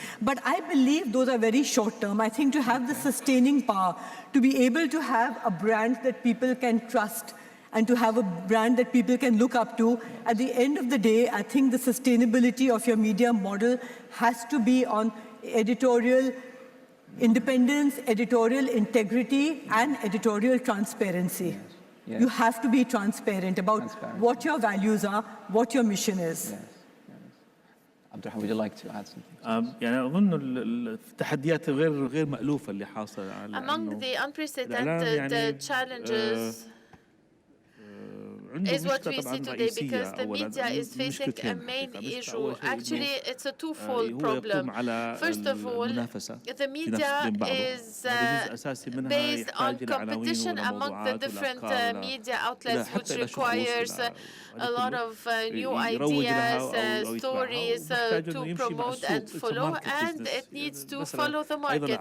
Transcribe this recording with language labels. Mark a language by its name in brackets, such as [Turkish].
[English] But I believe those are very short-term. I think to have the sustaining power, to be able to have a brand that people can trust, and to have a brand that people can look up to, at the end of the day, I think the sustainability of your media model has to be on editorial independence, editorial integrity, and editorial transparency. Yes. You have to be transparent about what your values are, what your mission is. Yes. Abdurrahman, would you like to add something? [Arabic] يعني أظن التحديات غير مألوفة اللي حاصلة على [English] Among the unprecedented challenges is what we see today, because the media is facing a main issue. Actually, it's a twofold problem. First of all, the media is based on competition among the different media outlets, which requires a lot of new ideas, stories to promote and follow, and it needs to follow the market.